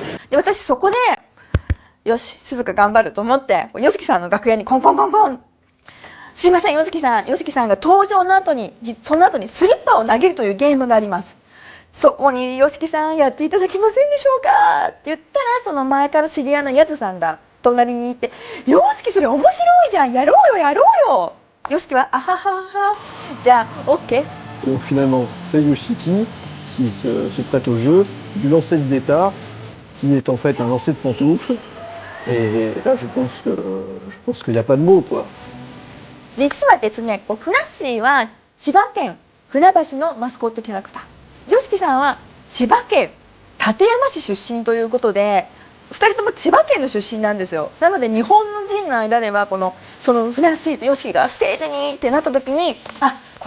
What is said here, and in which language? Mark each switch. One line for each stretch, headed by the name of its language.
Japanese: で私そこでよし鈴鹿頑張ると思ってYOSHIKIさんの楽屋にコンコンコンコンすいませんYOSHIKIさんが登場の後にその後にスリッパを投げるというゲームがあります。そこにYOSHIKIさんやっていただけませんでしょうかって言ったらその前から知り合いのやつさんが隣にいてYOSHIKIそれ面白いじゃんやろうよYOSHIKIはあはははじゃあ OK.
French: Donc finalement c'est Yoshiki qui se prête au jeu du lancer de d'état qui est en fait un lancer de pantoufle et là je pense qu'il n'y a pas de mots quoi.
Japanese: 実はですねふなっしーは千葉県船橋のマスコットキャラクターYOSHIKIさんは千葉県館山市出身ということで2人とも千葉県の出身なんですよ。なので日本人の間ではそのふなっしーとYOSHIKIがステージにってなった時にこ